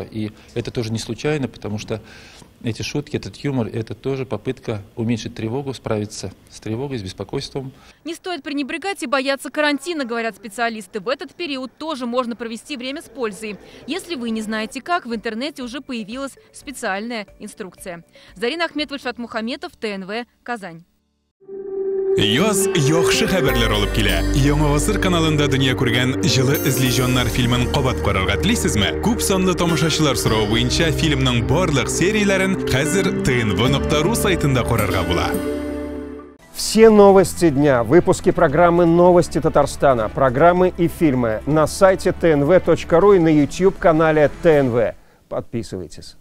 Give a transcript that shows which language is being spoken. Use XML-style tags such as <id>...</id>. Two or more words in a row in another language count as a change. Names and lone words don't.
<ru>И это тоже не случайно, потому что эти шутки, этот юмор – это тоже попытка уменьшить тревогу, справиться с тревогой, с беспокойством. Не стоит пренебрегать и бояться карантина, говорят специалисты. В этот период тоже можно провести время с пользой. Если вы не знаете как, в интернете уже появилась специальная инструкция. Зарина Ахметова, Ильшат Мухаметов, ТНВ, Казань.</ru> <tt>Яз яхшы хәбәрләр алып килә. Яңа гасыр каналында дөнья күргән җылы эзле фильмын кабат карарга телисезме? Күп санлы тамашачылар соравы буенча фильмның барлык серияләрен хәзер tnv.ru сайтында карарга була.</tt> <ru>Все новости дня, выпуски программы «Новости Татарстана», программы и фильмы на сайте tnv.ru и на YouTube-канале ТНВ. Подписывайтесь.</ru>